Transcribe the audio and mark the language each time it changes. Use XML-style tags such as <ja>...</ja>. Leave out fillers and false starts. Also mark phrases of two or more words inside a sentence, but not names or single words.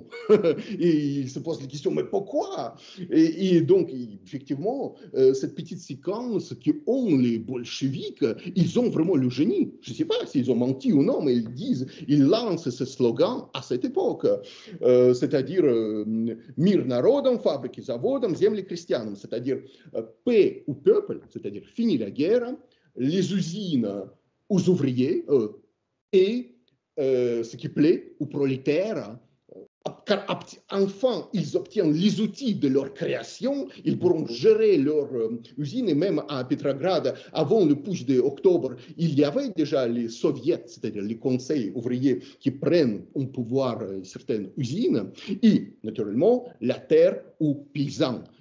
<fr>Et ils se posent la question mais pourquoi? Et donc effectivement, cette petite séquence qui ont les bolcheviks, ils ont vraiment le génie. Je ne sais pas s'ils ont menti ou non, mais ils lancent ce slogan à cette époque. C'est-à-dire</fr> <ru>мир народам, фабрики заводам, земли крестьянам,</ru> <fr>c'est-à-dire paix au peuple, c'est-à-dire fini la guerre, les usines aux ouvriers et ce qui plaît aux prolétaires. Car enfin, ils obtiennent les outils de leur création, ils pourront gérer leur usine, et même à Petrograd, avant le putsch d'octobre, il y avait déjà les soviets, c'est-à-dire les conseils ouvriers qui prennent au pouvoir certaines usines, et naturellement la terre aux paysans.</fr>